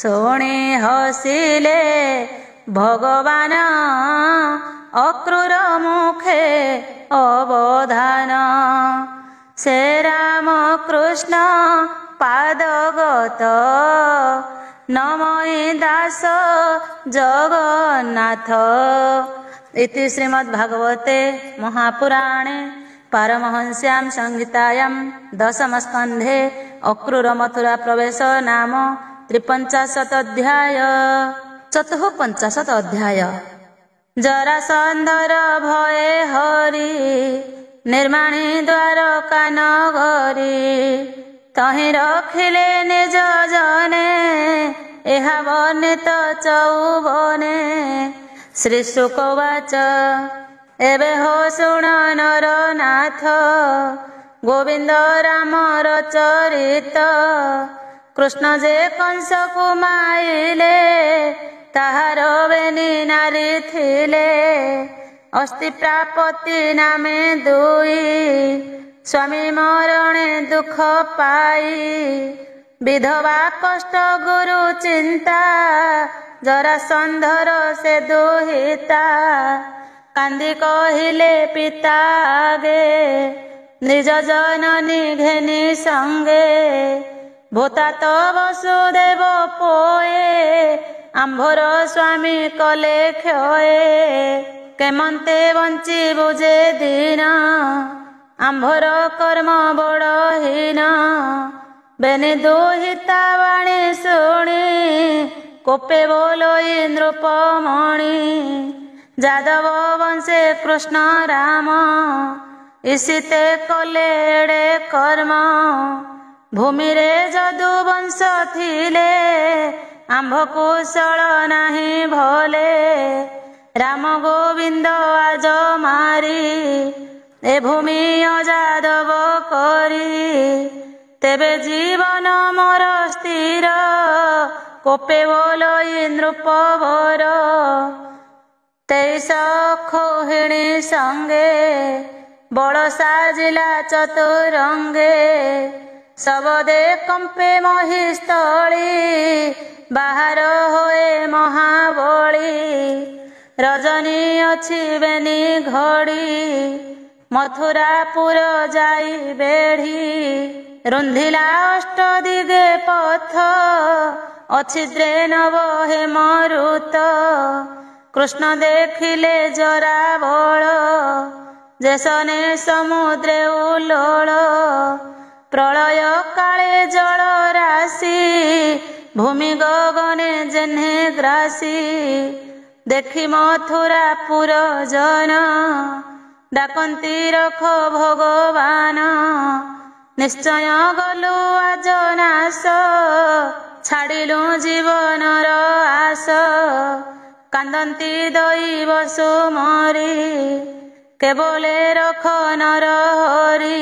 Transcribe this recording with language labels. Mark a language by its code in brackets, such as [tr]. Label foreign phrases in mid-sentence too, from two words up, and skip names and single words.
[or] ଶୁଣି ହସିଲେ ଭଗବାନ ଅକ୍ରୂର ମୁଖେ ଅବଧାନ। ସେ ରାମ କୃଷ୍ଣ ପାଦଗତ ନମଇ ଦାସ ଜଗନ୍ନାଥ। [sa] इति श्रीमद्भागवते महापुराणे पारमहंस्यां संहितायां दशमस्कन्धे अक्रूर मथुरा प्रवेश नाम 53 अध्याय। [or] 54 अध्याय। ଜରାସନ୍ଧର ଭୟେ ହରି ନିର୍ମାଣି ଦ୍ୱାରକା ନଗରୀ। ତହିଁ ରଖିଲେ ନିଜ ଜନେ ଏହା ବର୍ଣ୍ଣିତ ଚଉବନେ। ଶ୍ରୀ ଶୁକବାଚ ଏବେ ହୋ ଶୁଣ ନରନାଥ ଗୋବିନ୍ଦ ରାମର ଚରିତ। କୃଷ୍ଣ ଯେ କଂସ କୁ ମାଇଲେ ତାହାର ବେନି ନାରୀ ଥିଲେ। ଅସ୍ତି ପ୍ରାପତି ନାମେ ଦୁଇ ସ୍ୱାମୀ ମରଣେ ଦୁଖ ପାଇ। ବିଧବା କଷ୍ଟ ଗୁରୁ ଚିନ୍ତା ଜରାସନ୍ଧର ସେ ଦୁହିତା। କାନ୍ଦି କହିଲେ ପିତା ଆଗେ ନିଜ ଜନନୀ ଘେନି ସଙ୍ଗେ। ଭୂତା ତୋ ବସୁଦେବ ପୋଏ ଆମ୍ଭର ସ୍ୱାମୀ କଲେ କ୍ଷୟେ। କେମନ୍ତେ ବଞ୍ଚି ବୁଝେ ଦୀନ ଆମ୍ଭର କର୍ମ ବଡ଼ହୀନ। ବେନି ଦୁହିତା ବାଣୀ ଶୁଣି କୋପେ ବୋଲୋ ନୃପମଣି। ଯାଦବ ବଂଶେ କୃଷ୍ଣ ରାମ ଇସିତେ କଲେ ଏଡ଼େ କର୍ମ। ଭୂମି ରେ ଯଦୁ ବଂଶ ଥିଲେ ଆମ୍ଭ କୁଶଳ ନାହିଁ ଭଲେ। ରାମ ଗୋବିନ୍ଦ ଆଜ ମାରି ଏ ଭୂମି ଅଯାଦବ କରି। ତେବେ ଜୀବନ ମୋର ସ୍ଥିର କୋପେ ବୋଲୋ ନୃପବର। 23 ଖୋହିଣୀ ସଙ୍ଗେ ବଡ଼ ସାଜିଲା ଚତୁରଙ୍ଗେ। ସବଦେ କମ୍ପେ ମହିସ୍ଥଳୀ ବାହାର ହୋଏ ମହାବଳୀ। ରଜନୀ ଅଛି ବେନି ଘଡ଼ି ମଥୁରାପୁର ଯାଇ ବେଢ଼ି। ରୁନ୍ଧିଲା ଅଷ୍ଟ ଦିଗେ ପଥ ଅଚ୍ଛିଦ୍ରେ ନବ ହେ ମରୁତ। କୃଷ୍ଣ ଦେଖିଲେ ଜରା ବଳ ଯେସନେ ସମୁଦ୍ରେ ଉଲ୍ଲୋଳ। ପ୍ରଳୟ କାଳେ ଜଳ ରାଶି ଭୂମି ଗଗନେ ଯେହ୍ନେ ଗ୍ରାସି। ଦେଖି ମଥୁରାପୁର ଜନ ଡାକନ୍ତି ରଖ ଭଗବାନ। ନିଶ୍ଚୟ ଗଲୁ ଆଜ ନାଶ ଛାଡ଼ିଲୁ ଜୀବନର ଆଶ। କାନ୍ଦନ୍ତି ଦୈବ ସୁମରି କେବଳେ ରଖ ନର ହରି।